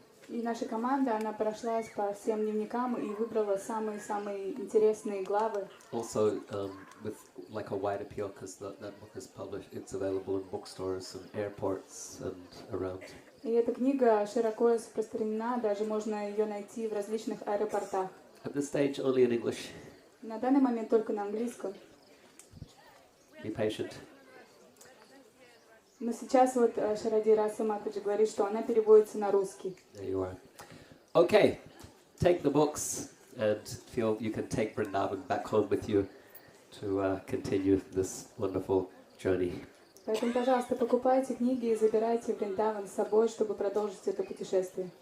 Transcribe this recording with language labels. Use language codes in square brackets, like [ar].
[ru] И наша команда, она прошлась по всем дневникам и выбрала самые-самые интересные главы. [en] Also with like a wide appeal, because that book is published, it's available in bookstores and airports and around. [ru] И эта книга широко распространена, даже можно ее найти в различных аэропортах. [en] At this stage, only in English. [ru] На данный момент только на английском. [en] Be patient. [ru] Но сейчас вот Шаради Раса Матаджи говорит, что она переводится на русский. [en] There you are. Okay, take the books and feel you can take Vrindavan back home with you to continue this wonderful journey. [ru] Поэтому, пожалуйста, покупайте книги и забирайте Вриндаван с собой, чтобы продолжить это путешествие.